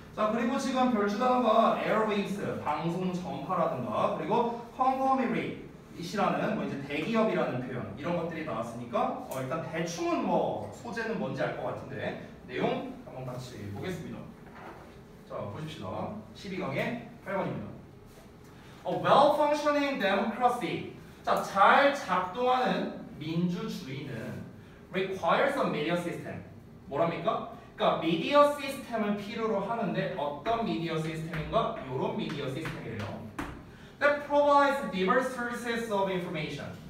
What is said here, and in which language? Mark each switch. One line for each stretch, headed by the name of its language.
Korean: 자, 그리고 지금 별주 단어가 airwaves, 방송 전파라든가 그리고 conglomerat이라는 뭐 이제 대기업이라는 표현 이런 것들이 나왔으니까 일단 대충은 뭐 소재는 뭔지 알 것 같은데 내용 한번 같이 보겠습니다. 자, 보십시다. 12강의 8번입니다.
English: A well-functioning democracy.
Korean: 자, 잘 작동하는 민주주의는
English: requires a media system.
Korean: 뭐랍니까? 그러니까 미디어 시스템을 필요로 하는데 어떤 미디어 시스템인가? 이런 미디어 시스템이에요.
English: That provides diverse sources of information.